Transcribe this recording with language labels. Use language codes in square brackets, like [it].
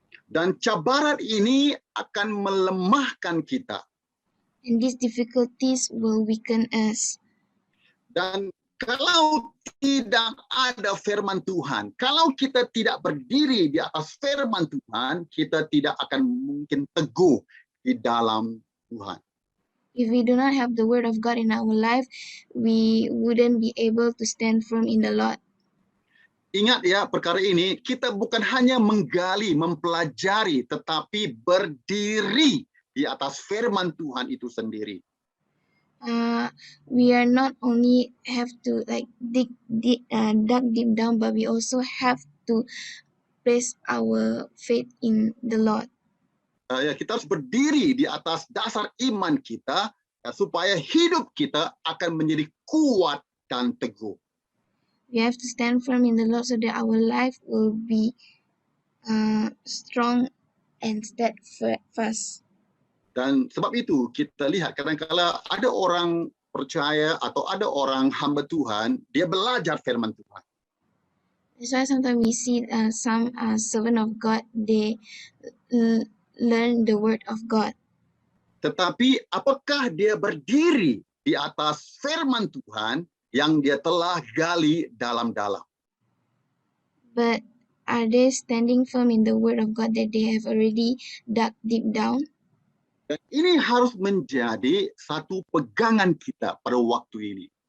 [id] Dan cabaran ini akan melemahkan kita. [en] And these difficulties will weaken us. [id] Dan kalau tidak ada firman Tuhan, kalau kita tidak berdiri di atas firman Tuhan, kita tidak akan mungkin teguh di dalam Tuhan. [en] If we do not have the word of God in our life, we wouldn't be able to stand firm in the Lord. [id] Ingat ya, perkara ini kita bukan hanya menggali, mempelajari, tetapi berdiri di atas firman Tuhan itu sendiri. [en] We are not only have to dig deep down, but we also have to place our faith in the Lord. [id] Kita harus berdiri di atas dasar iman kita supaya hidup kita akan menjadi kuat dan teguh. [en] We have to stand firm in the Lord so that our life will be strong and steadfast. [id] Dan sebab itu kita lihat kadang-kala ada orang percaya atau ada orang hamba Tuhan, dia belajar firman Tuhan. [en] That's why sometimes we see some servant of God, they learn the word of God. [id] Tetapi apakah dia berdiri di atas firman Tuhan yang dia telah gali dalam-dalam? [en] But are they standing firm in the word of God that they have already dug deep down? [id] Dan ini harus menjadi satu pegangan kita pada waktu ini.